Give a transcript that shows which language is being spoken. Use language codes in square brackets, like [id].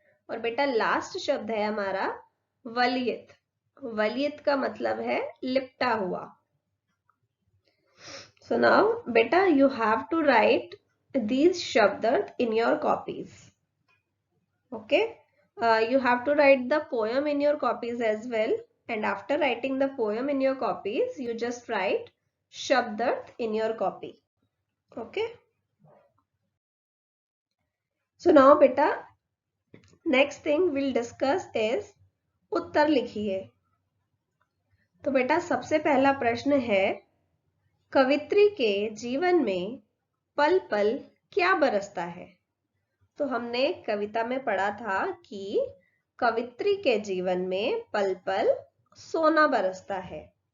[hi] और बेटा लास्ट शब्द है हमारा वलयित. वलयित का मतलब है लिपटा हुआ. [en] So now बेटा you have to write these shabdarth in your copies. Okay, you have to write the poem in your copies as well, and after writing the poem in your copies you just write shabdarth in your copy. Okay, so now beta next thing we'll discuss is [hi] उत्तर लिखिए. तो बेटा सबसे पहला प्रश्न है कवित्री के जीवन में पल पल क्या बरसता है. तो हमने कविता में पढ़ा था कि कवित्री के जीवन में पल पल सोना बरसता है.